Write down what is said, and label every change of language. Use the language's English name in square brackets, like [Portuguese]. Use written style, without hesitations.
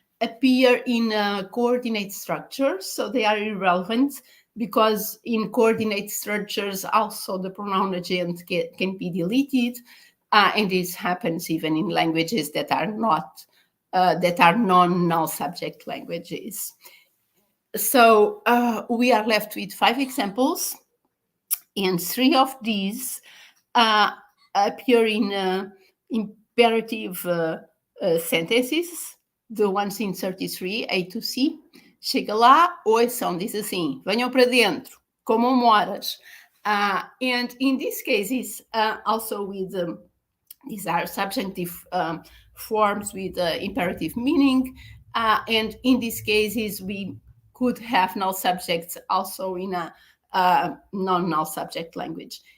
[English] appear in coordinate structures, so they are irrelevant because in coordinate structures also the pronoun agent can be deleted, and this happens even in languages that are not non-null subject languages. So we are left with 5 examples, and 3 of these appear in imperative sentences, the ones in 33, A to C. [Portuguese] Chega lá, ouçam, diz assim, venham para dentro, comam moras. [English] And in these cases, also with, these are subjunctive forms with imperative meaning. And in these cases, we could have null subjects also in a non-null subject language.